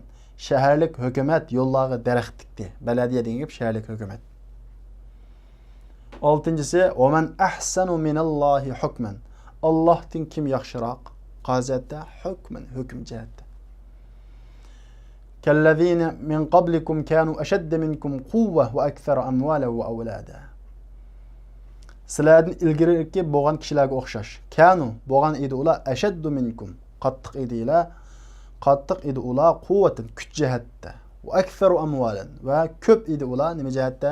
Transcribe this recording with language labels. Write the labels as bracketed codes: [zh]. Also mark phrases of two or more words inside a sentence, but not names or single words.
[uz] Shaharlik hukumat yo'llari daraxt dikdi. Baladiya degan gap shaharlik hukumat. Oltinchisi, [ar] "ومن أحسن من الله حكما." [uz] Allohdan kim yaxshiroq? Qaziyatda hukman, hukm jihatda. [ar] كالذين من قبلكم كانوا أشد منكم قوة وأكثر أموالا وأولادا. [uz] Sizlardan ilgiriki bo'lgan kishilarga o'xshash. Kanu bo'lgan edi ular [ar] أشد منكم. [uz] Qattiq edilar. Qattiq edi ular quvvatan, kuch jihatda. [ar] وأكثر أموالا [uz] va ko'p edi ular nima jihatda?